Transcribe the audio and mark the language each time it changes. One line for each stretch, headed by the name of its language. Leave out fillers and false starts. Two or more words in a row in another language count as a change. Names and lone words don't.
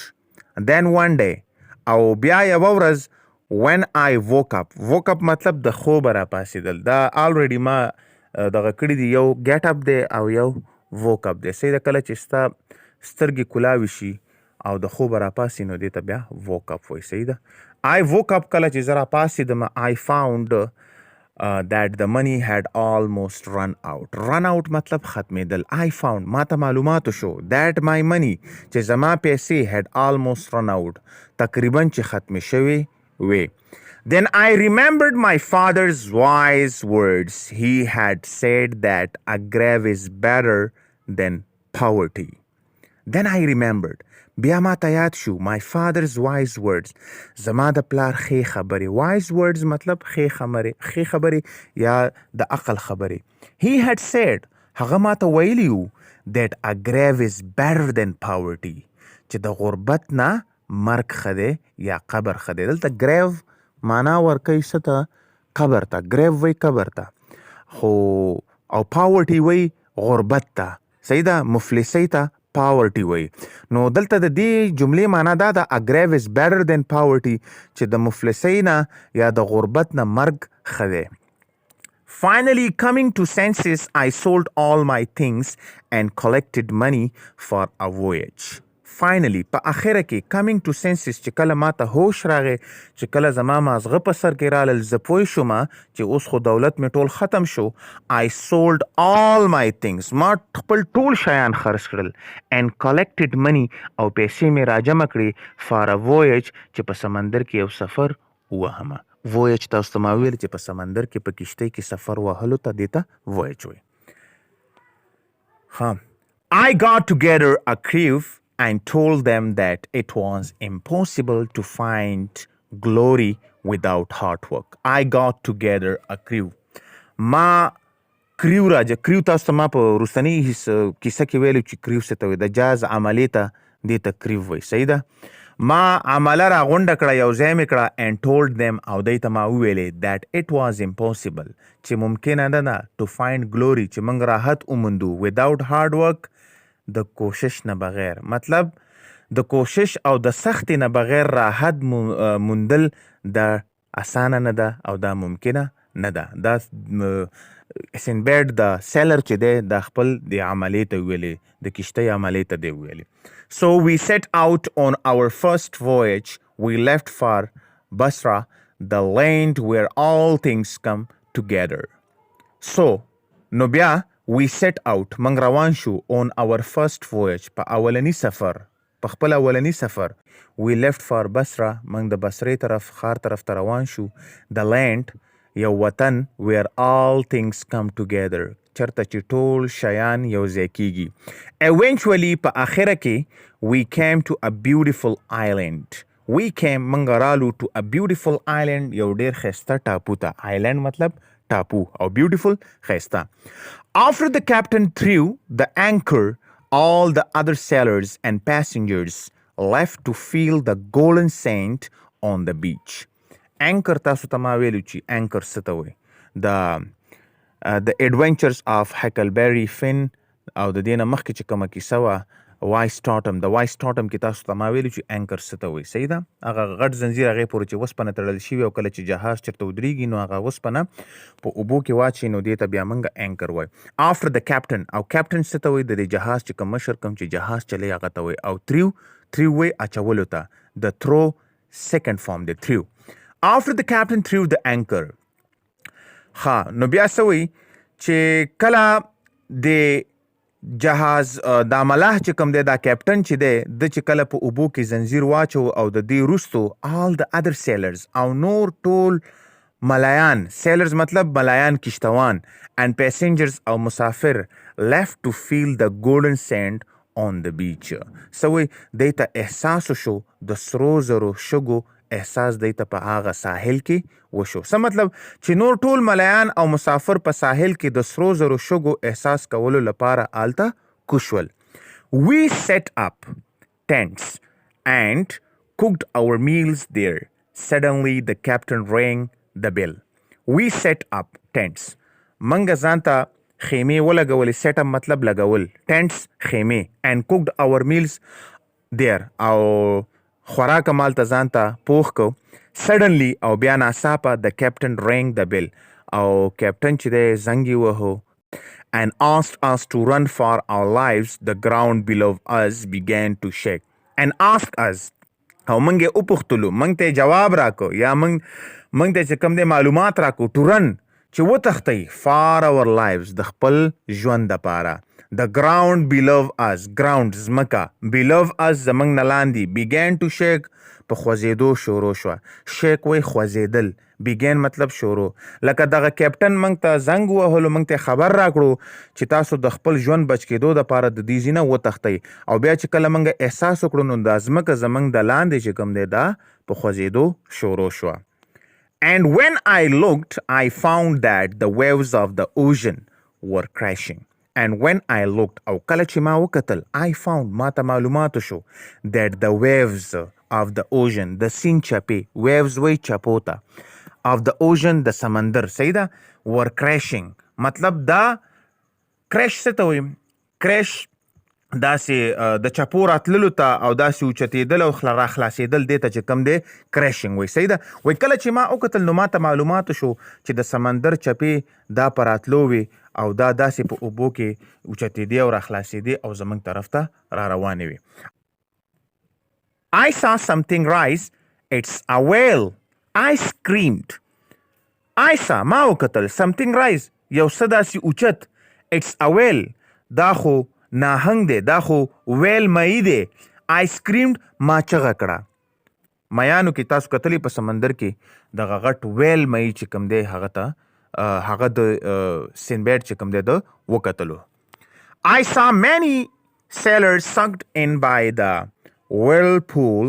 English: And then one day
Pashto: او بیا یوه ورځ
English: when I woke up
Pashto: مطلب د خوب را پاسېدل. دا already ما دغه کړي دي. یو
English: get up
Pashto: دی او یو
English: woke up
Pashto: دی. صحیح ده. کله چې ستا سترګې کلاوي شي او د خوب را پاسې نو دې ته بیا
English: woke up
Pashto: وایي. صحیح ده.
English: I woke up
Pashto: کله چې زه را پاسېدم
English: I found that the money had almost run out. run out
Pashto: مطلب ختمېدل.
English: I found
Pashto: ما ته معلوماتو شو
English: that my money
Pashto: چې زما پیسې
English: had almost run out
Pashto: تقریبا چې ختمې شوې وې.
English: Then I remembered my father's wise words. He had said that a grave is better than poverty. Then I remembered.
Pashto: بیا ما ته یاد شو
English: my father's wise words.
Pashto: زما د پلار ښې خبرې.
English: wise words
Pashto: مطلب ښې خبرې یا د عقل خبرې.
English: He had said
Pashto: هغه ما ته ویلی و
English: that a grave is better than poverty
Pashto: چې د غربت نه مرګ ښه دی یا قبر ښه دی. دلته grave معنا ورکوي څه ته؟ قبر ته. grave وی قبر ته خو او poverty وی غربت ته. صحیح ده. مفلسۍ ته poverty وی. نو دلته د دې جملې معنا دا ده
English: a grave is better than poverty
Pashto: چې د مفلسۍ نه یا د غربت نه مرګ ښه دی.
English: Finally coming to senses I sold all my things and collected money for a voyage.
Pashto: Finally په اخره کې
English: coming to senses
Pashto: چې کله ما ته هوش راغی چې کله زما مازغه په سر کې رالل زه پوه شوم چې اوس خو دولت مې ټول ختم شو.
English: I sold all my things
Pashto: ما خپل ټول شیان خرڅ کړل
English: and collected money
Pashto: او پیسې مې راجمع کړې
English: for a voyage
Pashto: چې په سمندر کې یو سفر ووهمه. voyage تاسو ته ما ویل چې په سمندر کې په کشتۍ کې سفر وهلو ته دې ته voyage وایي.
English: I got together a crew and told them that it was impossible to find glory without hard work. I got together a crew.
Pashto: ما کریو راځه. کریو تاسو ته ما په وروستنۍ کیسه کې ویلو چې کریو څه ته وایي. د جاز عملې ته دې ته کریو وایي. صحیح ده. ما عمله را غونډه کړه یو ځای مې کړه
English: and told them
Pashto: او دوی ته ما وویلې
English: that it was impossible
Pashto: چې ممکنه نه ده
English: to find glory
Pashto: چې موږ راحت وموندو
English: without hard work
Pashto: د کوشش نه بغیر. مطلب د کوشش او د سختې نه بغیر راحت موندل د اسانه نه ده او دا ممکنه نه ده. دا سینبیډ د سیلر چې دی د خپل د عملې ته ویلې د کشتۍ عملې ته دی ویلې.
English: So we set out on our first voyage. We left for Basra, the land where all things come together.
Pashto: So نو بیا
English: we set out
Pashto: موږ روان شو
English: on our first voyage
Pashto: په اولنی سفر په خپل اولنی سفر.
English: We left for Basra
Pashto: موږ د بصرې طرف ښار طرف ته روان شو.
English: The land
Pashto: یو وطن
English: where all things come together
Pashto: چرته چې ټول شیان یو ځای کیږي.
English: Eventually
Pashto: په اخره کې
English: we came to a beautiful island. We came
Pashto: موږ رالو
English: to a beautiful island
Pashto: یو ډیر ښایسته ټاپو ته. Island مطلب ټاپو او beautiful ښایسته.
English: After the captain threw the anchor all the other sailors and passengers left to feel the golden sand on the beach.
Pashto: Anchor تاسو ته ما ویلو چې anchor څه ته وایي. The adventures of Huckleberry Finn او د دې نه مخکې چې کومه کیسه وه وایس ټاټم د وایس ټاټم کې تاسو ته ما ویلو چې انکر څه ته وایي. صحیح ده. هغه غټ زنځیر هغې پورې چې وسپنه تړل شوي او کله چې جهاز چېرته ودرېږي نو هغه وسپنه په اوبو کې واچوي نو دې ته بیا موږ انکر وایي.
English: After the captain
Pashto: او captain څه ته وایي د دې جهاز چې کوم مشر کوم چې جهاز چلی هغه ته وایي. او threw وایي اچولو ته. د
English: throw second form
Pashto: دی threw.
English: After the captain threw the anchor
Pashto: نو بیا څه وایي چې کله د جهاز دا ملاح چې کوم دی دا کیپټن چې دی د چې کله په اوبو کې زنځیر واچو او د دې وروستو
English: all the other sailors
Pashto: او نور ټول ملایان sailors مطلب ملایان کشتوان
English: and passengers
Pashto: او مسافر
English: left to feel the golden sand on the beach.
Pashto: سوی دی ته احساس شو د سرو زرو شګو احساس دی ته په هغه ساحل کې وشو. څه مطلب چې نور ټول ملایان او مسافر په ساحل کې د سرو زرو شګو احساس کولو لپاره آلته کوشول.
English: We set up tents and cooked our meals there. Suddenly the captain rang the bell. We set up tents.
Pashto: منګه ځان ته خیمې ولګولې. set up مطلب لګول. tents خیمې
English: and cooked our meals there
Pashto: او خوراک مالته ځان ته پوخ کو.
English: suddenly
Pashto: او بیا ناڅاپه
English: the captain rang the bell
Pashto: او کیپټن چې دی زنګ یې وهو
English: and asked us to run for our lives. The ground below us began to shake and asked us
Pashto: او موږ یې وپوښتلو موږ ته جواب راکو یا موږ ته چې کوم دی معلومات راکو
English: to run
Pashto: چې وتښتئ
English: for our lives
Pashto: د خپل ژوند دپاره.
English: The ground below us ground زمکه below us
Pashto: زمنګ نه لاندې
English: began to shake
Pashto: په خوځېدو شروع شوه. shake وایي خوځېدل. began مطلب شروع. لکه دغه کیپټن موږ ته زنګ وهلو موږ ته خبر راکړو چې تاسو د خپل ژوند بچ کېدو دپاره د دې ځای نه وتښتئ او بیا چې کله موږ احساس وکړو نو دا ځمکه زموږ د لاندې چې کوم دی دا په خوځېدو شروع شوه.
English: And when I looked I found that the waves of the ocean were crashing. And when I looked
Pashto: او کله چې ما وکتل
English: I found
Pashto: ما ته معلوماتو شو
English: that the waves of the ocean
Pashto: د سیند چپې waves وایي چپو ته
English: of the ocean
Pashto: د سمندر صحیح ده
English: were crashing
Pashto: مطلب دا crash څه ته وایي crash داسې د چپو راتللو ته او داسې اوچتېدل او راخلاصېدل دې ته چې کوم دی crashing وایي صحیح ده. وایي کله چې ما وکتل نو ما ته معلوماتو شو چې د سمندر چپې دا په راتلو وي او دا داسې په اوبو کې اوچتېدې او راخلاصېدې او زموږ طرف ته را روانې وي.
English: I saw something rise. It's a whale. I screamed. I saw
Pashto: ما وکتل
English: something rise
Pashto: یو څه داسې اوچت.
English: It's a whale
Pashto: دا خو ناهنګ دی دا خو ویل مئی دی.
English: I screamed
Pashto: ما چغه کړه. میانو کې تاسو کتلی په سمندر کې دغه غټ ویل مئی چې کوم دی هغه ته هغه د سینبیډ چې کوم دی د وکتلو.
English: I saw many sailors sucked in by the whirlpool.